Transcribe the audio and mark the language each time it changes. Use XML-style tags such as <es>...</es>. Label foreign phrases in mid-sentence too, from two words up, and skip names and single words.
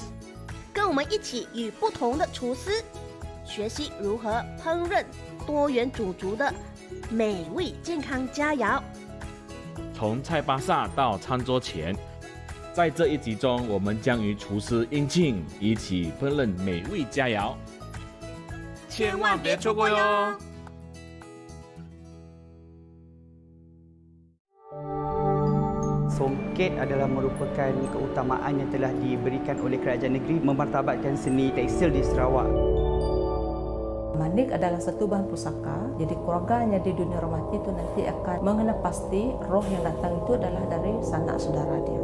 <zh>跟我们一起与不同的厨师学习如何烹饪多元种族的美味健康佳肴。从菜巴萨到餐桌前，在这一集中，我们将与厨师应庆一起烹饪美味佳肴，千万别错过哟！</zh> <ms>Songket adalah merupakan keutamaan yang telah diberikan oleh kerajaan negeri memartabatkan seni tekstil di Sarawak. Manik adalah satu bahan pusaka, jadi keluarganya di dunia rohani itu nanti akan mengenal pasti roh yang datang itu adalah dari sanak saudara dia.</ms>